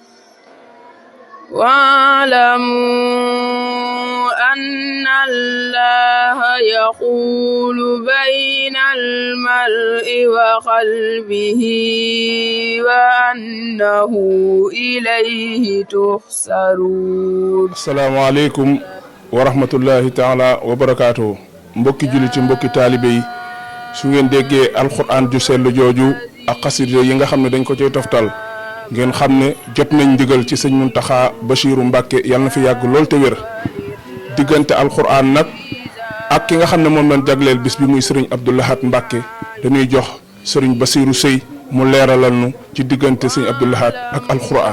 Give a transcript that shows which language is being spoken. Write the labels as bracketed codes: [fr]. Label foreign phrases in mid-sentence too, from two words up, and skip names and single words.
[ar] واعلموا أن الله يحول بين المرء وقلبه وأنه إليه تحشرون. السلام عليكم ورحمة الله تعالى وبركاته. [wo] mbokki jullit ci mbokki taalibe yi su ngeen déggee alxuraan ju sell jooju ak xasida yi nga xam ne dañ ko cay toftal ngeen xam ne jot nañ ndigal ci sëñ Muntaxa Bachiru Mbàkke yàlla na fi yàgg lool te wér diggante alxuraan nag ak ki nga xam ne moom lañ jagleel bis bi muy sëriñ Abdou Lahad Mbàkke dañuy jox sëriñ Bachiru Sëy mu leeralal nu ci diggante sëñ Abdou Lahad ak alxuraan.